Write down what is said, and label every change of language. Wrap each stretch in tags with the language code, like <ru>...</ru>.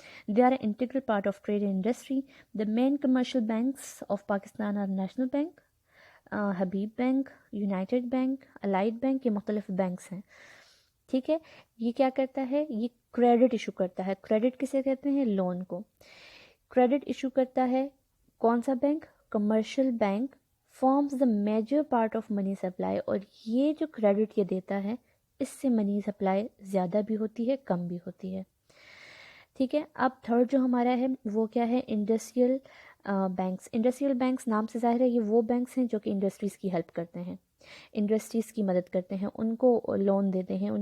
<en>They are an integral part of trade industry. The main commercial banks of Pakistan are national bank, Habib bank, united bank, allied bank.</en> <ur>یہ مختلف banks ہیں. ٹھیک ہے. یہ کیا کرتا ہے؟ یہ کریڈٹ ایشو کرتا ہے. کریڈٹ کسے کہتے ہیں؟ لون کو. کریڈٹ ایشو کرتا ہے کون سا bank? Commercial bank.</ur> <en>Forms the major part of money supply.</en> <ur>اور یہ جو کریڈٹ یہ دیتا ہے، اس سے منی سپلائی زیادہ بھی ہوتی ہے، کم بھی ہوتی ہے. ٹھیک ہے. اب تھرڈ جو ہمارا ہے وہ کیا ہے؟ Industrial banks. انڈسٹریل بینکس نام سے ظاہر ہے یہ وہ بینکس ہیں جو کہ انڈسٹریز کی ہیلپ کرتے ہیں، انڈسٹریز کی مدد کرتے ہیں، ان کو لون دیتے ہیں.</ur>